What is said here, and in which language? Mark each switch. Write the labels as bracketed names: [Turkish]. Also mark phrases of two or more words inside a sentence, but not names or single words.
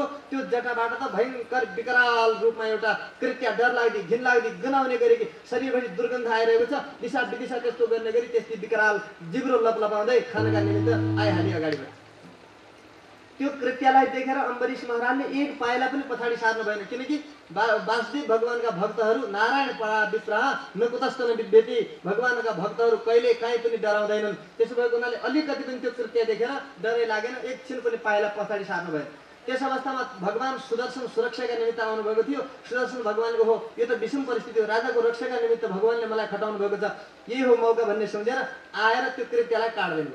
[Nepali] त्यो जटाबाट त भयङ्कर विकराल रूपमा एउटा कृत्य, डरलाग्दी घिनलाग्दी गनाउने गरी शरीरभरि दुर्गन्ध आइरहेको छ, दिशा विदिशा त्यस्तो गर्ने गरी त्यस्तै विकराल जिब्रो लपलपाउँदै खानका निमित्त आइहाल्यो अगाडिबाट। त्यो कृत्यलाई देखेर अम्बरीश महाराजले एक पाइला पनि पछाडि सार्नु भएन, किनकि वासुदेव भगवानका भक्तहरू [Sanskrit] नारायण परा विप्रह न कुतस्थ न विद्यति, [Nepali] भगवानका भक्तहरू कहिले काहीँ पनि डराउँदैनन्। त्यसो भएको हुनाले अलिकति पनि त्यो कृत्य देखेर डरै लागेन, एकछिन पनि पाइला पछाडि सार्नु भएन। त्यस अवस्थामा भगवान सुदर्शन सुरक्षाका निमित्त आउनुभएको थियो। सुदर्शन भगवानको हो यो त विषम परिस्थिति हो, राजाको रक्षाका निमित्त भगवानले मलाई खटाउनु भएको छ, यही हो मौका भन्ने सम्झेर आएर त्यो कृत्यलाई काट्दैन।